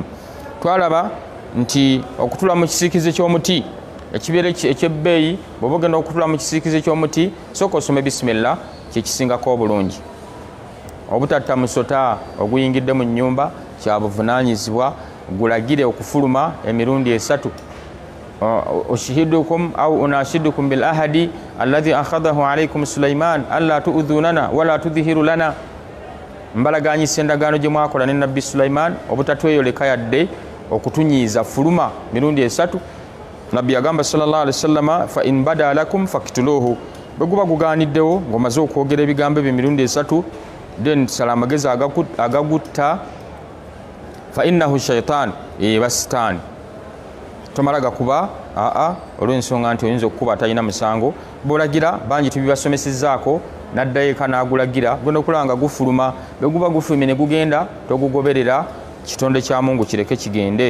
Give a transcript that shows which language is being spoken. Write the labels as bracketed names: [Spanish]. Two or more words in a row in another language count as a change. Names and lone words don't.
[Ganda] Twalaba nti okutula mu kisiikize ky'omuti ekibeera ekyebbeeyi, bw'oba ogenda okutula mu kisiikize ky'omuti sooka osome bisimillah, kyekisingako obulungi. Obutatta musota oguyingidde mu nnyumba kya buvunaanyizibwa, gulagire okufuluma emirundi 3. [Arabic] أشهدكم أو أنشدكم بالعهد الذي أخذه عليكم سليمان ألا تؤذونا ولا تظهروا لنا. [Ganda] Mbalaganyisa endagaano gye mwakola ne Nabbi Sulaiman obutatweyoleka yadde okutunyiiza, fuluma mirundi 3. Nabbi yagamba [Arabic] صلى الله عليه وسلم فإن بدا لكم فاقتلوه, [Ganda] bwe guba gugaaniddewo ng'omaze okwogera ebigambo bye mirundi 3 then sala amagezi agagutta [Arabic] فإنه شيطان, [Ganda] eba sitaani. Tomala gakuba olw'ensonga nti oyinza okukuba atalina musango. Bw'olagira bangi tubibasomesezzaako n'addayo eka n'agulagira gwenda okulaba nga gufuluma. Bwe guba gufulumye ne gugenda togugoberera, kitonde kya Mungu kireke kigende.